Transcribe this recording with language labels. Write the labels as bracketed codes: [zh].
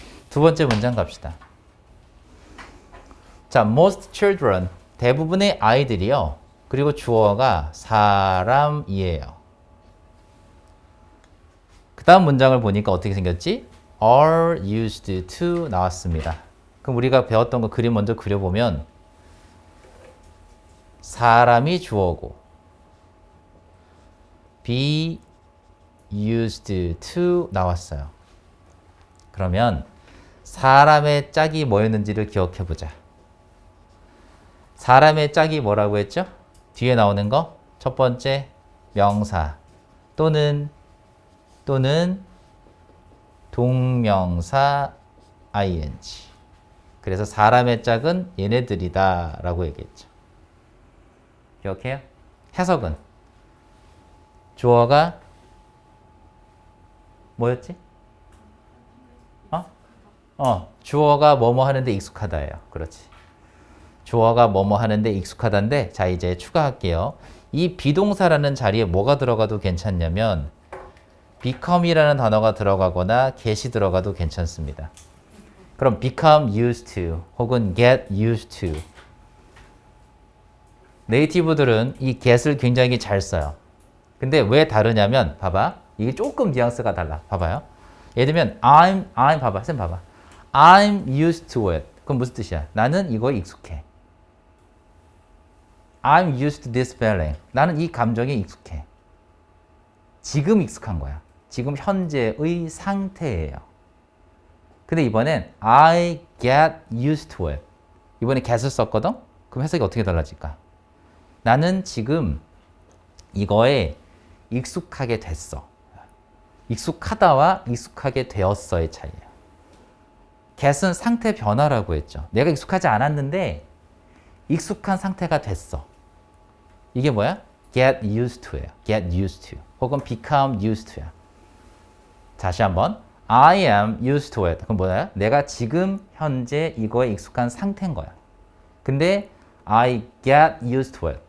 [ko] 두 번째 문장 갑시다. 자, [en] most children, [ko] 대부분의 아이들이요. 그리고 주어가 사람이에요. 그 다음 문장을 보니까 어떻게 생겼지? [en] are used to [ko] 나왔습니다. 그럼 우리가 배웠던 거 그림 먼저 그려보면 사람이 주어고 [en] be used to [ko] 나왔어요. 그러면 사람의 짝이 뭐였는지를 기억해보자. 사람의 짝이 뭐라고 했죠? 뒤에 나오는 거 첫 번째 명사 또는 동명사 ing. 그래서 사람의 짝은 얘네들이다 라고 얘기했죠. 기억해요? 해석은 주어가 뭐였지? 주어가 뭐뭐 하는데 익숙하다예요. 그렇지. 주어가 뭐뭐 하는데 익숙하다인데 자 이제 추가할게요. 이 비동사라는 자리에 뭐가 들어가도 괜찮냐면 become이라는 단어가 들어가거나 get이 들어가도 괜찮습니다. 그럼 [en] become used to [ko] 혹은 [en] get used to. [ko] 네이티브들은 이 get을 굉장히 잘 써요. 근데 왜 다르냐면 봐봐. 이게 조금 뉘앙스가 달라. 봐봐요. 예를 들면 I'm 봐봐. 쌤 봐봐. [en] I'm used to it. [ko] 그럼 무슨 뜻이야? 나는 이거에 익숙해. [en] I'm used to this feeling. [ko] 나는 이 감정에 익숙해. 지금 익숙한 거야. 지금 현재의 상태예요. 근데 이번엔 [en] I get used to it. [ko] 이번에 get을 썼거든? 그럼 해석이 어떻게 달라질까? 나는 지금 이거에 익숙하게 됐어. 익숙하다와 익숙하게 되었어의 차이예요. get은 상태 변화라고 했죠. 내가 익숙하지 않았는데 익숙한 상태가 됐어. 이게 뭐야? [en] get used to예요. get used to [ko] 혹은 [en] become used to야. [ko] 다시 한번 [en] I am used to it. [ko] 그럼 뭐야? 내가 지금 현재 이거에 익숙한 상태인 거야. 근데 [en] I get used to it.